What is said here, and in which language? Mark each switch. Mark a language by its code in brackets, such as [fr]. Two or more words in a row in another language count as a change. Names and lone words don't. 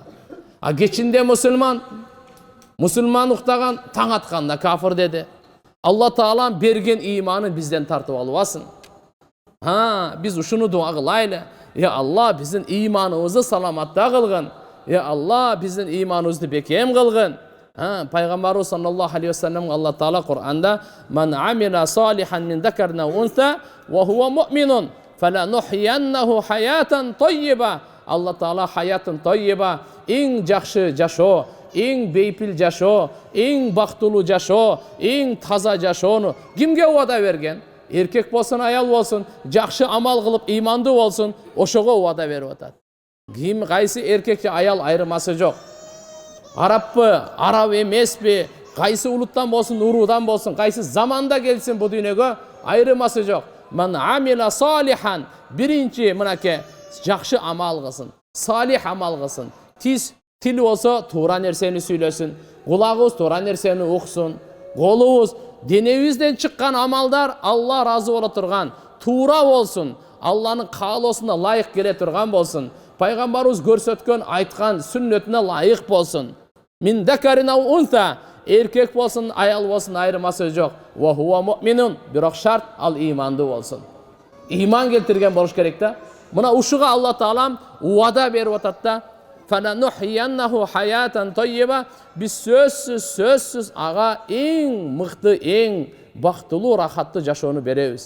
[ky] А кечинде мусулман уктаган, таң атканда кафир деди. Алла Таалам берген ыйманын бизден тартып албасын. Биз ушуну дуа кылайлы. Я Алла биздин ыйманыбызды саламатта кылгын. Я Алла биздин ыйманыбызды бекем кылгын. Пайгамбарыбыз [ar] صلى الله عليه وسلم [ky] Алла Таала Кур'анда [ar] "من عمل صالحا من ذكر أو أنثى وهو مؤمن فلنحيينه حياة طيبة". [ky] Алла Таала [ar] حياة طيبة, [ky] эң жакшы жашоо, эң бейпил жашоо, эң бактылуу жашоо, эң таза жашоону кимге убада берген? Эркек болсун, аял болсун, жакшы амал кылып ыймандуу болсун, ошого убада берип атат. Ким кайсы эркек же аял айырмасы жок. Араппы, араб эмеспи, кайсы улуттан болсун, уруудан болсун, кайсы заманда келсин бу дүйнөгө айырмасы жок. [ar] من عمل صالحا, [ky] биринчи мынакей жакшы амал кылсын, салих амал кылсын. Тил болсо туура нерсени сүйлөсүн, кулагыбыз туура нерсени уксун, колубуз денебизден чыккан амалдар Алла разы боло турган, туура болсун, Алланын каалоосуна ылайык келе турган болсун. Пайгамбарыбыз көрсөткөн, айткан сүннөтүнө ылайык болсун. [ar] من ذكر أو أنثى, [ky] эркек болсун, аял болсун, айырмасы жок. [ar] وهو مؤمن, [ky] бирок шарт ал имандуу болсун. Иман келтирген болуш керек да. Мына ушуга Алла Таалам уада берип атат да. [ar] فلنحيينه حياة طيبة, [ky] биз сөзсүз ага эң мыкты, эң бактылуу, рахаттуу жашоону беребиз.